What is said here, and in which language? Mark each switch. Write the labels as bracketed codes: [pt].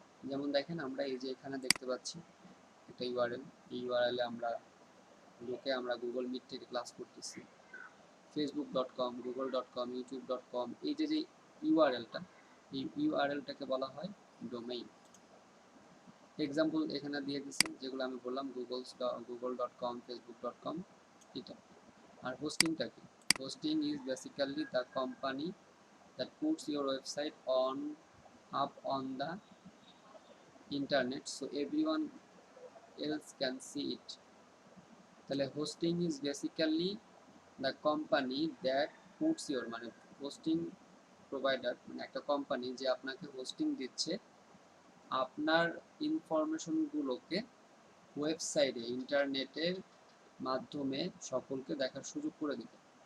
[bn] যেমন দেখেন, আমরা এই যে এখানে দেখতে পাচ্ছি একটা ইউআরএল, এই ইউআরএলে আমরা ঢুকে আমরা গুগল মিট থেকে ক্লাস করতেছি, facebook.com, google.com, youtube.com, এই যে যে ইউআরএলটা, এই ইউআরএলটাকে বলা হয় ডোমেইন। এক্সাম্পল এখানে দিয়ে দিচ্ছি যেগুলো আমি বললাম, google.com, facebook.com, এটা। আর হোস্টিংটা কি? [en] Hosting is basically the company that puts your website up on the internet so everyone else can see it. [bn] তাহলে [en] hosting is basically the company that puts your, [bn] মানে হোস্টিং প্রোভাইডার মানে একটা company যে আপনাকে hosting দিচ্ছে আপনার ইনফরমেশনগুলোকে ওয়েবসাইটে, ইন্টারনেটের মাধ্যমে সকলকে দেখার সুযোগ করে দিতে।